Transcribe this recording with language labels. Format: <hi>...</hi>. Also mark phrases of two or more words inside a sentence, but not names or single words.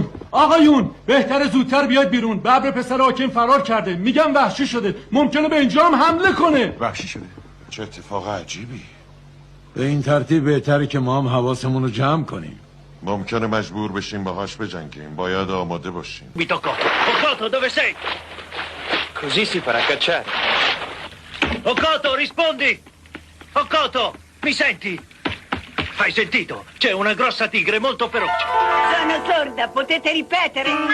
<fa>آقایون بهتره زودتر بیاید بیرون. ببر پسر حاکم فرار کرده، میگم وحشی شده، ممکنه به اینجا هم حمله کنه. وحشی شده؟ چه اتفاق عجیبی. به این ترتیب بهتره که ما هم حواسمون رو جمع کنیم. ممکنه مجبور بشیم باهاش بجنگیم. باید آماده باشیم.</fa> <it>Mi tocco. Okoto, dove sei? Così si farà cacciare. Okoto, rispondi! Okoto, mi senti? Hai sentito? C'è una grossa tigre molto feroce. Sono sorda, potete ripetere?</it>